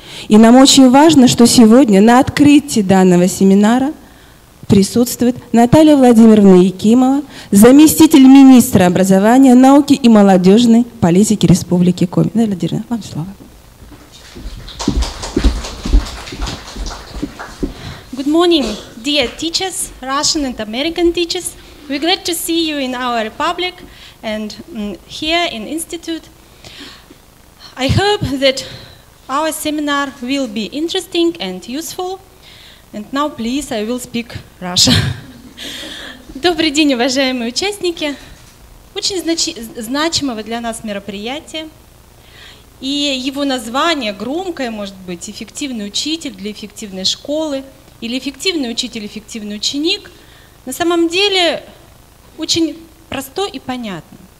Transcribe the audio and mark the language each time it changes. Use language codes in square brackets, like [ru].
[ru] И нам очень важно, что сегодня на открытии данного семинара присутствует Наталья Владимировна Якимова, заместитель министра образования, науки и молодежной политики Республики Коми. Наталья Владимировна, вам слово. [en] Good morning, dear teachers, Russian and American teachers. We're glad to see you in our republic and here in Institute. I hope that our seminar will be interesting and useful. And now, please, I will speak Russian. [ru] Добрый день, уважаемые участники. Очень значимого для нас мероприятия. И его название громкое, может быть, «Эффективный учитель для эффективной школы» или «Эффективный учитель, эффективный ученик», на самом деле очень простой и понятно.